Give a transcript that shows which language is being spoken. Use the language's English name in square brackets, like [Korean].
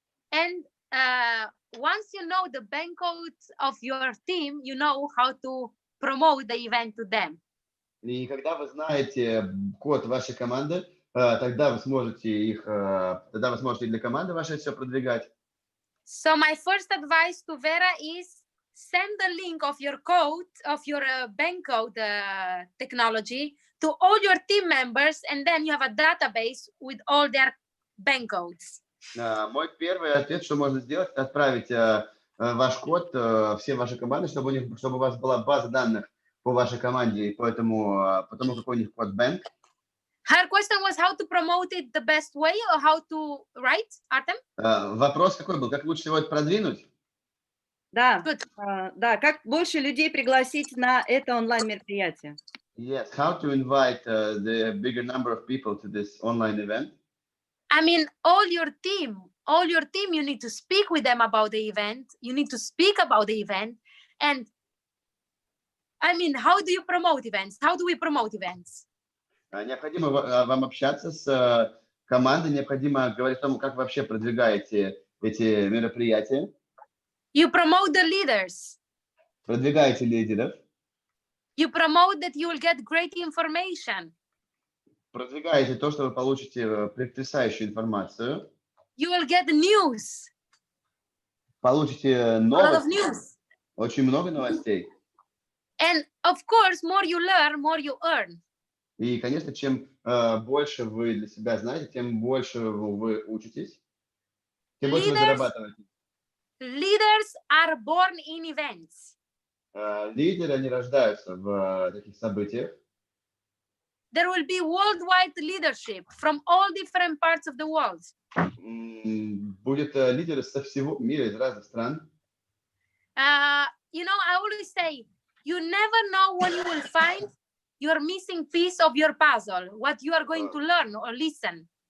[English] And once you know the bank codes of your team, you know how to promote the event to them. [Russian] И когда вы знаете код вашей команды, тогда вы сможете и для команды вашей все продвигать. [English] So my first advice to Vera is send the link of your code, of your bank code technology to all your team members, and then you have a database with all their bank codes. [Russian] Мой первый ответ, что можно сделать, это отправить ваш код всем вашей команде, чтобы у вас была база данных по вашей команде, потому какой у них код банк. [English] Her question was how to promote it the best way or how to write, Artem? [Russian] Вопрос какой был? Как лучше всего это продвинуть? Да, да, как больше людей пригласить на это онлайн-мероприятие? [English] Yes, how to invite the bigger number of people to this online event? I mean, all your team, you need to speak with them about the event. You need to speak about the event. And I mean, how do you promote events? How do we promote events? [Russian] Необходимо вам общаться с командой, необходимо говорить о том, как вы вообще продвигаете эти мероприятия. [English] You promote the leaders. [Russian] Продвигаете лидеров. [English] You promote that you will get great information. [Russian] Продвигаете то, что вы получите потрясающую информацию. [English] You will get news. [Russian] Получите новости. Очень много новостей. [English] And of course, more you learn, more you earn. [Russian] И, конечно, чем больше вы для себя знаете, тем больше вы учитесь, тем больше вы зарабатываете. [English] Leaders are born in events. [Russian] Лидеры, они рождаются в таких событиях. [English] There will be worldwide leadership from all different parts of the world. [Russian] Будут лидеры со всего мира, из разных стран. [English] you know, I always say, you never know when you will find your missing piece of your puzzle, what you are going to learn or listen.